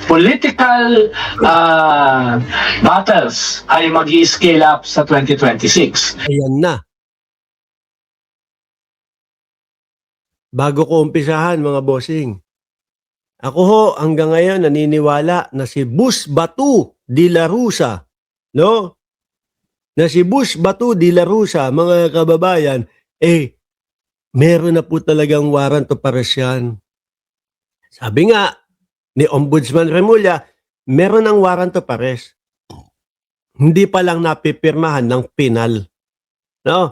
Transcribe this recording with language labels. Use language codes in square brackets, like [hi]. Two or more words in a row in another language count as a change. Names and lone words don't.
[en] political battles [tl] ay mag-i-scale up sa 2026. Ayan na. Bago ko umpisahan mga bossing, ako ho hanggang ngayon naniniwala na si Bus Batu de la Rusa, no? Na si Bus Batu de la Rusa, mga kababayan, meron na po talagang [en] warrant of arrest [tl] yan. Sabi nga ni Ombudsman Remulla, meron ng [en] warrant of arrest. [tl] Hindi pa lang napipirmahan ng penal. No?